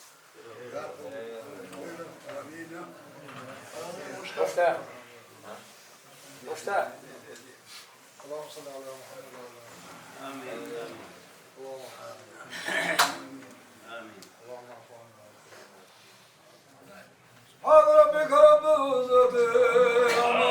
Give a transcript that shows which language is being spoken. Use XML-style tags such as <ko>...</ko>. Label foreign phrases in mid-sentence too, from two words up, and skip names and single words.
<ru>Да, амина.</ru> <tr>Başla. Başla.</tr> <ar>اللهم صل على محمد. آمين آمين. سبحان ربك رب</ar>